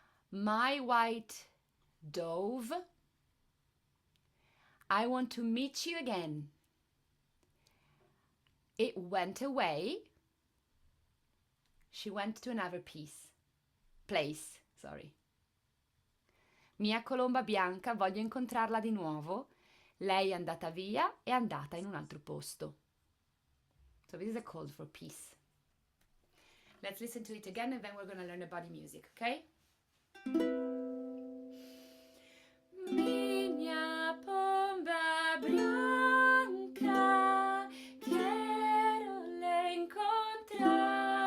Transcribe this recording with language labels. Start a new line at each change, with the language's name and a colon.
English: My white dove, I want to meet you again. It went away. She went to another place, sorry.
Italian: Mia colomba bianca, voglio incontrarla di nuovo. Lei è andata via, è andata in un altro posto.
English: So this is a call for peace. Let's listen to it again and then we're going to learn about the music, okay?
Portuguese: Minha pomba branca, quero lhe encontrar.